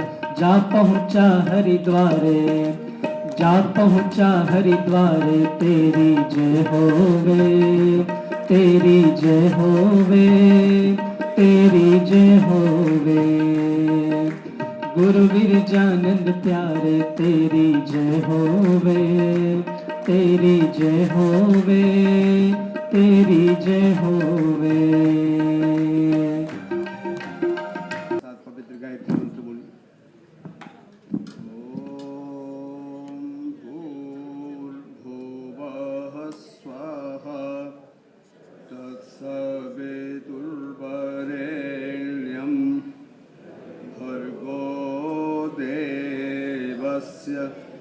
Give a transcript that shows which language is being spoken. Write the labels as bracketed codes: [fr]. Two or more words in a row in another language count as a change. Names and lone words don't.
[hi] जा पहुँचा हरिद्वारे, जा पहुँचा हरिद्वारे तेरी जय होवे, तेरी जय होवे, तेरी जय होवे। गुरु विरजानंद प्यारे तेरी जय होवे, तेरी जय होवे, तेरी जय होवे। पवित्र गायत्री मंत्र बोलिए। [sa] भूर्भुवः स्वः तत्सवितुर्वरेण्यं भर्गो देवस्य